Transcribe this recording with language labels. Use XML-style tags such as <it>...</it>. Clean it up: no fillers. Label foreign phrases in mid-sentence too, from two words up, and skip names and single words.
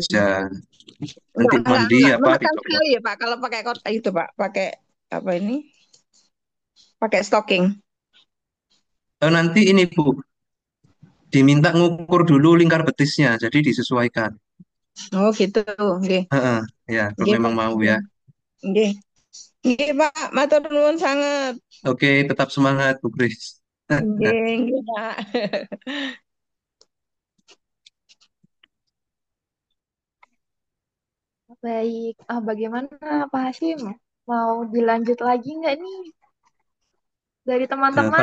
<id>kerja. Nanti mandi Enggak apa menekan dicopot. sekali ya, Pak. Kalau pakai kotak itu, Pak. Pakai apa ini? Pakai stocking. Nanti ini Bu, diminta ngukur dulu lingkar betisnya, jadi disesuaikan. Oh, gitu. Nggih. Heeh, ya, kalau Nggih, memang Pak. mau ya.</id> <jv>Nggih. Nggih, Pak. Matur nuwun sangat.</jv> <id>Oke, tetap semangat Bu Kris.</id> <jv>Nggih, nggih, Pak.</jv> <id>Baik, bagaimana Pak Hashim? Mau dilanjut lagi nggak nih dari teman-teman?</id>